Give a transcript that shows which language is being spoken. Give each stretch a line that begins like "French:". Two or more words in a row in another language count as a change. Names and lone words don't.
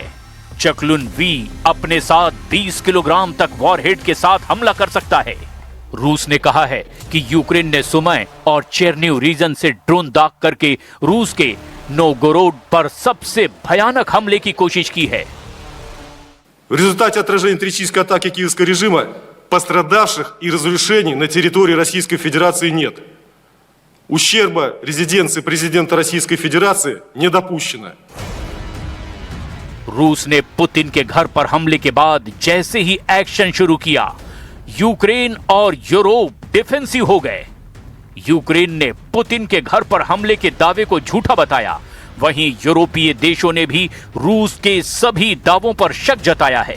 Hindi: चकलुन वी अपने साथ 20 किलोग्राम तक वॉरहेड के साथ हमला कर सकता है। रूस ने कहा है कि यूक्रेन ने सुमय और चेरनिव रीजन से ड्रोन दाग करके रूस के नोगोरोड पर सबसे भयानक हमले की कोशिश की है।
Russian: В результате отражения террористической атаки киевского режима пострадавших и разрушений на территории Российской Федерации нет. Ущерба резиденции президента Российской Федерации не допущено.
Hindi: रूस ने पुतिन के घर पर हमले के बाद जैसे ही एक्शन शुरू किया, यूक्रेन और यूरोप डिफेंसिव हो गए। यूक्रेन ने पुतिन के घर पर हमले के दावे को झूठा बताया, वहीं यूरोपीय देशों ने भी रूस के सभी दावों पर शक जताया है।